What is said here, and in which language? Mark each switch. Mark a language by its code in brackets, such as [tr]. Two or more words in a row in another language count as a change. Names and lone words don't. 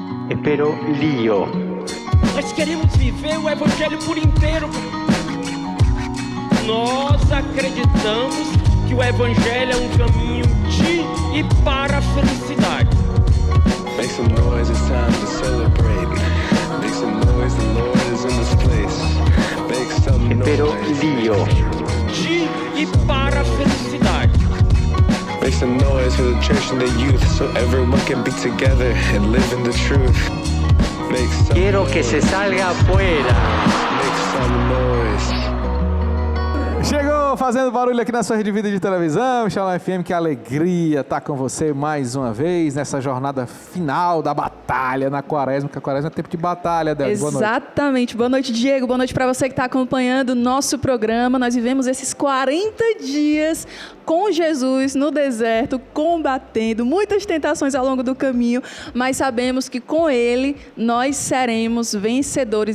[es] Pero lío. [pt] Nós queremos viver o Evangelho por inteiro. Nós acreditamos que o Evangelho é um caminho de e para a felicidade. [en] Make some noise, it's time to celebrate. Make some noise, the Lord is in this place. Make some [es] Pero [en] noise. [es] lío. [pt] De e para a felicidade. [en] Make some noise for the church and the youth, so everyone can be together and live in the truth. Make some [es] Quiero que [en] noise. [es] se salga afuera. [en] Make some noise. [pt] Chegou fazendo barulho aqui na sua rede de vida de televisão, Shalom FM, que alegria estar com você mais uma vez nessa jornada final da batalha na quaresma, porque a quaresma é tempo de batalha, Débora. Exatamente. Boa noite, Diego. Boa noite para você que está acompanhando o nosso programa. Nós vivemos esses 40 dias com Jesus no deserto, combatendo muitas tentações ao longo do caminho, mas sabemos que com Ele nós seremos vencedores.